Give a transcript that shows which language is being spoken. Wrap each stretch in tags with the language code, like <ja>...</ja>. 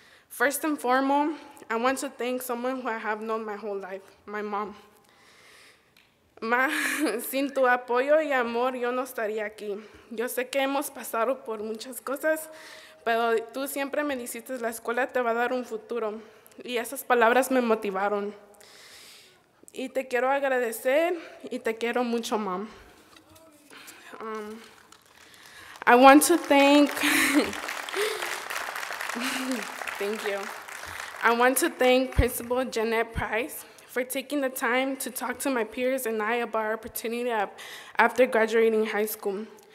<en>First and foremost, I want to thank someone who I have known my whole life, my mom.</en> <es>Sin tu apoyo y amor, yo no estaría aquí. Yo sé que hemos pasado por muchas cosas, pero tú siempre me dijiste, la escuela te va a dar un futuro. Y esas palabras me motivaron. Y te quiero agradecer y te quiero mucho, Mom.</es> <en>I want to thank, thank you. I want to thank Principal Jeanette Price for taking the time to talk to my peers and I about our opportunity after graduating high school.</en>